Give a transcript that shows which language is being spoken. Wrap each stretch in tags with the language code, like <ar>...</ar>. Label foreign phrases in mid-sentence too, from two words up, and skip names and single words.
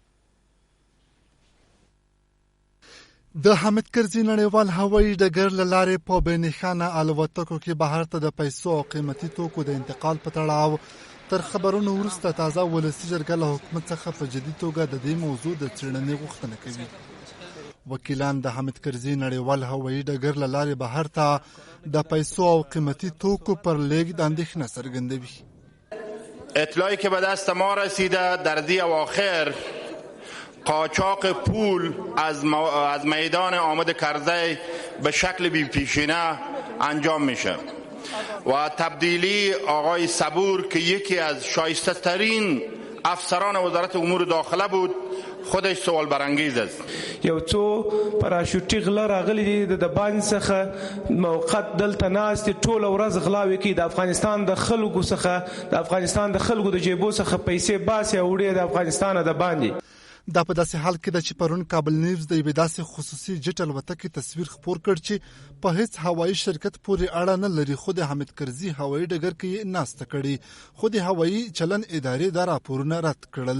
<ps>د حامد کرزي نړیوال هوایي ډګر له لارې په بې نښانه الوتکو کې بهر ته د پیسو او قیمتي توکو د انتقال په تړاو تر خبرونو وروسته تازه ولسي جرګه له حکومت څخه په جدي توګه د دې موضوع د څېړنې غوښتنه کوي. وکیلان د حامد کرزي نړیوال هوایي ډګر له لارې بهر ته د پیسو او قیمتي توکو پر لیږد اندېښنه څرګندوي.</ps> <fa>اطلاعی که به دست ما رسیده در دی اواخر قاچاق پول از میدان آمد کرزی به شکل بی پیشینه انجام میشه و تبدیلی آقای صبور که یکی از شایسته ترین افسران وزارت امور داخله بود خودش سوال برانگیز است.</fa> <ps>یو څو پراشوټي غله راغلي دي د باندې څخه موقت دلته ناست ټول ورځ غلاوي کوي د افغانستان د خلکو څخه د جیبو څخه پیسې باسي او وړي د افغانستان د باندې. دا په داسې حال کې ده چې پرون کابل نیوز د یوې داسې خصوصي جیټ الوتکې تصویر خپور کړ چې په هیڅ هوایي شرکت پورې اړه نه لري، خو د حامد کرزي هوایي ډګر کې یې ناسته کړې، خو د هوایي چلن ادارې دا راپورونه رد کړل.</ps>